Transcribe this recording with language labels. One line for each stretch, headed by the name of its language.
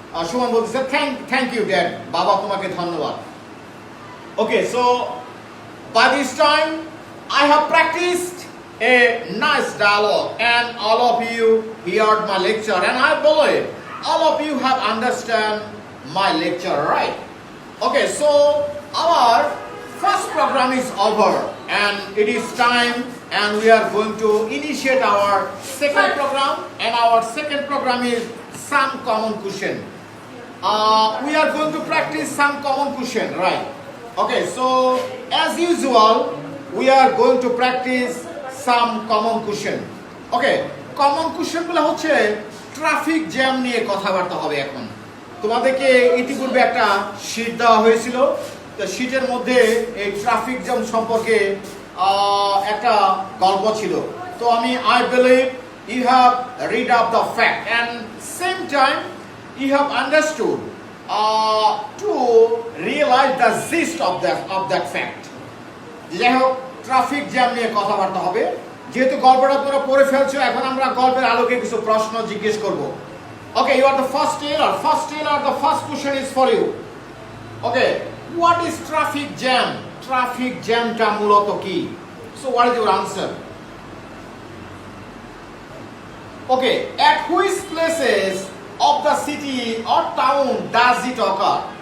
Bangla: সুমন বলতেছে
English: thank you dad,
Bangla: বাবা তোমাকে ধন্যবাদ।
English: Okay, so by this time I have practiced a nice dialogue and all of you heard my lecture, and I believe all of you have understand my lecture, right? Okay, so our first program is over and it is time, and we are going to initiate our second program, and our second program is some common question. We are going to practice some common question, right? Okay, so as usual we are going to practice some common question.
Bangla: Okay, common question গুলো হচ্ছে traffic jam নিয়ে কথাবার্তা হবে। এখন তোমাদেরকে ইতিপূর্বে একটা sheet দেওয়া হয়েছিল, তো শীটের মধ্যে এই ট্রাফিক জ্যাম সম্পর্কে একটা গল্প ছিল।
English: তো I believe you have read up the fact and same time you have understood to realize the gist of that fact.
Bangla: যাই হোক, ট্রাফিক জ্যাম নিয়ে কথাবার্তা হবে। যেহেতু গল্পটা তোমরা পড়ে ফেলছো, এখন আমরা গল্পের আলোকে কিছু প্রশ্ন জিজ্ঞেস করব।
English: Okay, you are the first tailor. The first question is for you. Okay, what is traffic jam?
Bangla: Traffic jam টা মূলত কি?
English: So what is your answer? Okay, at which places of the city or town does it occur?